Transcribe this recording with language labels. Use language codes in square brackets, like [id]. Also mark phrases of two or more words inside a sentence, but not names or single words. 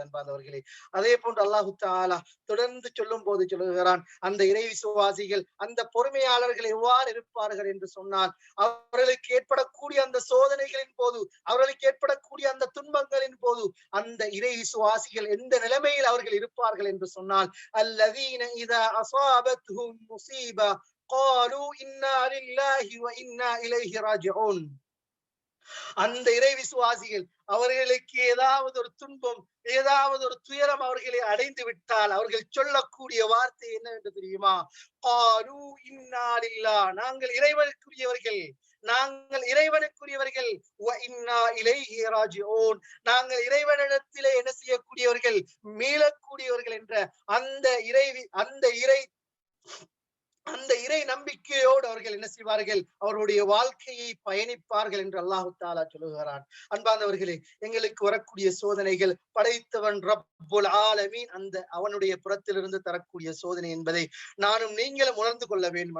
[ta] அன்பார்ந்தவர்களே, அதே போன்று [ar] الله تعالى [ta] தொடர்ந்து சொல்லும் போது சொல்லுகிறான், அந்த இறை விசுவாசிகள், அந்த பொறுமையாளர்கள் எவ்வாறு இருப்பார்கள் என்று சொன்னால், அவர்களுக்கு ஏற்படக்கூடிய அந்த சோதனைகளின் போது, அவர்களுக்கு ஏற்படக்கூடிய அந்த துன்பங்களின் போது அந்த இறை விசுவாசிகள் எந்த நிலைமையில் அவர்கள் இருப்பார்கள் என்று சொன்னால், [ar] الذين إذا أصابتهم مصيبة قالوا إنا لله وإنا إليه راجعون. [ta] அந்த இறை விசுவாசிகள் அவர்களுக்கு ஏதாவது ஒரு துன்பம், ஏதாவது ஒரு துயரம் அவர்களை அடைந்து விட்டால் அவர்கள் சொல்லக்கூடிய வார்த்தை என்ன என்று தெரியுமா? [ar] قالوا إنا لله, [ta] நாங்கள் இறைவனுக்குரியவர்கள், நாங்கள் இறைவனுக்குரியவர்கள், [ar] وإنا إليه راجعون, [ta] நாங்கள் இறைவனிடத்திலே என்ன செய்யக்கூடியவர்கள், மீளக்கூடியவர்கள் என்ற அந்த இறை நம்பிக்கையோடு அவர்கள் என்ன செய்வார்கள், அவருடைய வாழ்க்கையை பயணிப்பார்கள் என்று [ar] الله تعالى [ta] சொல்லுகிறான். அன்பார்ந்தவர்களே, எங்களுக்கு வரக்கூடிய சோதனைகள் படைத்தவன் [ar] رب العالمين [ta] அவனுடைய புறத்திலிருந்து தரக்கூடிய சோதனை என்பதை நானும் நீங்களும் உணர்ந்து கொள்ள வேண்டும்.